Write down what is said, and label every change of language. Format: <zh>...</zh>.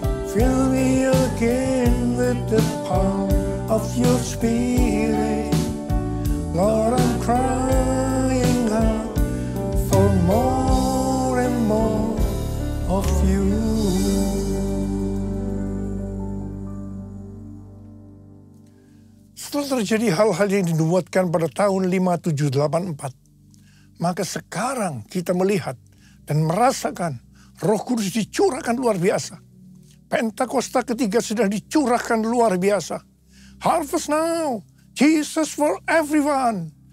<en>Fill me again with the power of your Spirit. Lord, I'm crying out for more and more of you.</en> <id>Setelah terjadi hal-hal yang dinubuatkan pada tahun 5784, maka sekarang kita melihat dan merasakan Roh Kudus dicurahkan luar biasa. Pentakosta ketiga sudah dicurahkan luar biasa.</id> <en>Harvest now, Jesus for everyone.</en>